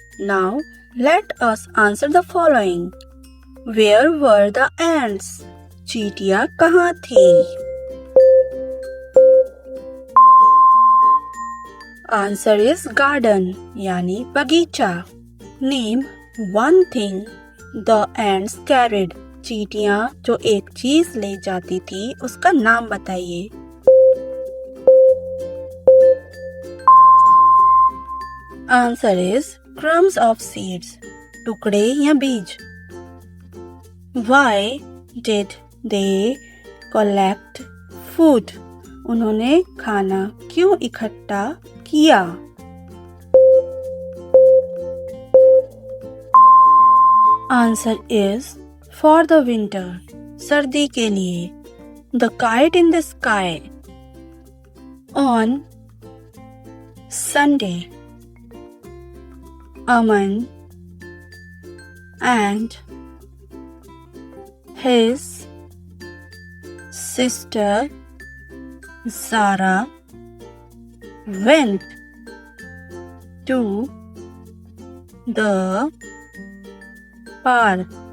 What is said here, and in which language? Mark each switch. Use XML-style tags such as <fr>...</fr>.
<en>Now let us answer the following. Where were the ants?</en> <hi>चींटियां कहाँ थी?</hi> <en>Answer is garden</en> <hi>यानी बगीचा.</hi> <en>Name one thing the ants carried.</en> <hi>चींटियां जो एक चीज ले जाती थी उसका नाम बताइए.</hi> <en>Answer is crumbs of seeds.</en> <hi>टुकड़े या बीज.</hi> <en>Why did they collect food?</en> <hi>उन्होंने खाना क्यों इकट्ठा किया?</hi> <en>Answer is for the winter.</en> <hi>सर्दी के लिए.</hi> <en>The kite in the sky. On Sunday, Aman and his sister Zara went to the park.</en>